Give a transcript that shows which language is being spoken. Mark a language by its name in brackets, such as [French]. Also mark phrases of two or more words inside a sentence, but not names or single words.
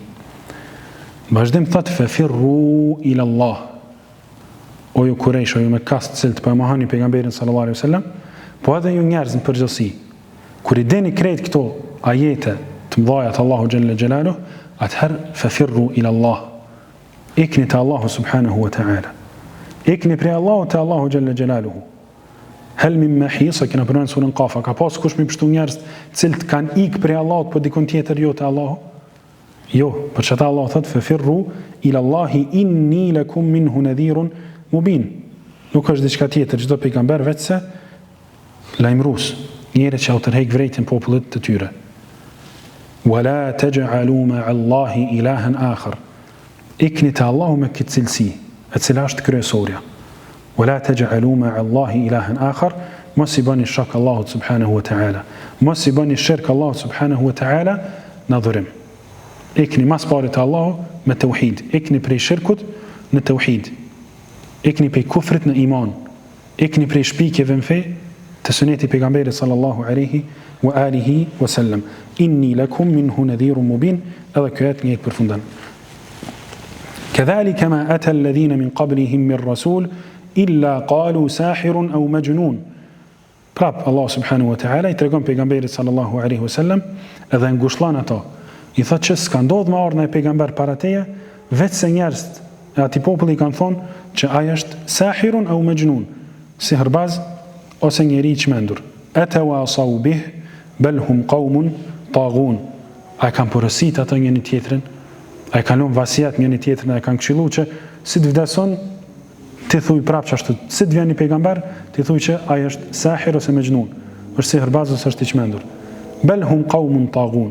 [Albanian] Vazhdim thot [Arabic] ففروا إلى الله. [Albanian] O ju Kurejsh, o ju me kastë cilë të përmahani pejgamberin [Arabic] صلى الله عليه وسلم, [Albanian] po edhe ju njerëz në përgjithësi. Kur i deni krejt këto ajete të mëdhaja të Allahu [Arabic] جل جلاله, [Albanian] atëherë [Arabic] ففروا إلى الله. [Albanian] Ikni te Allahu [Arabic] سبحانه وتعالى. [Albanian] Ikni prej Allahu te Allahu [Arabic] جل جلاله. هل من محيص, [Albanian] kena përmend surën Qafa, ka pas kush mi pështu njerëz cilët kanë ik prej Allahut po dikon tjetër jo te Allahu? Jo, për çata Allah thot [Arabic] ففروا إلى الله إني لكم منه نذير مبين. [Albanian] Nuk është diçka tjetër çdo pejgamber vetëse lajmërues, njëri që tërheq vrejtjen popullit të tyre. [Arabic] ولا تجعلوا مع الله إلها آخر. [Albanian] Ikni te Allahu me këtë cilësi, e cila është kryesorja. [Arabic] ولا تجعلوا مع الله إلها آخر, [Albanian] mos i bani shirk Allahut [Arabic] سبحانه وتعالى. [Albanian] Mos i bani shirk Allahut [Arabic] سبحانه وتعالى [Albanian] në adhurim. Ikni mas pari te Allahu me tauhid. Ikni prej shirkut në tauhid. Ikni prej kufrit në iman. Ikni prej shpikjeve në fe të suneti pejgamberit [Arabic] صلى الله عليه وعلى آله وسلم. إني لكم منه نذير مبين. [Albanian] Edhe kjo ajet njëjtë përfundan. [Arabic] كذلك ما أتى الذين من قبلهم من رسول إلا قالوا ساحر أو مجنون. [Albanian] Prap Allah [Arabic] سبحانه وتعالى [Albanian] i tregon pejgamberit [Arabic] صلى الله عليه وسلم [Albanian] edhe ngushëllon ato. I thotë që s'ka ndodhur me ardhmën e pejgamber para teje, vetëse njerëzit e atij populli kanë thonë që ai është [Arabic] ساحر أو مجنون, [Albanian] sihirbaz ose njeri i çmendur. [Arabic] أتواصوا به بل هم قوم طاغون. [Albanian] Ai kanë porosit ato njëri tjetrin, ai kanë lënë vasiat njëri tjetrin, ai kanë këshilluar që si të vdeson ti thuj prapë që ashtu, si të vjen një pejgamber, ti thuj që ai është sahir ose majnun, është sihirbaz ose është i çmendur. [Arabic] بل هم قوم طاغون.